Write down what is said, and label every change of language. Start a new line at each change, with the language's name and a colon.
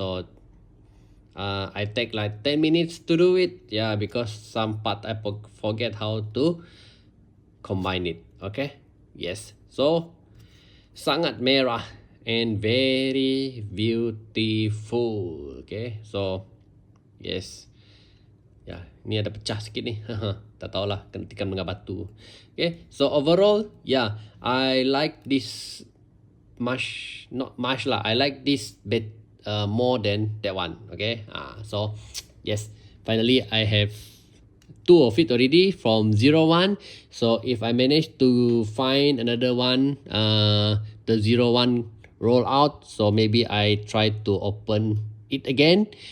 English: So I take like 10 minutes to do it. Yeah, because some part I forget how to combine it. Okay. Yes. So
Malay: sangat merah
English: and very beautiful. Okay. So yes.
Malay: Ya, ini ada pecah sikit ni. Tak tahulah, kena tikam dengan batu.
English: Okay. So overall, yeah, I like this not much lah. I like this bit more than that one. Okay. So yes, finally I have 2 of it already from 01. So if I manage to find another one, the 01 roll out, so maybe I try to open it again.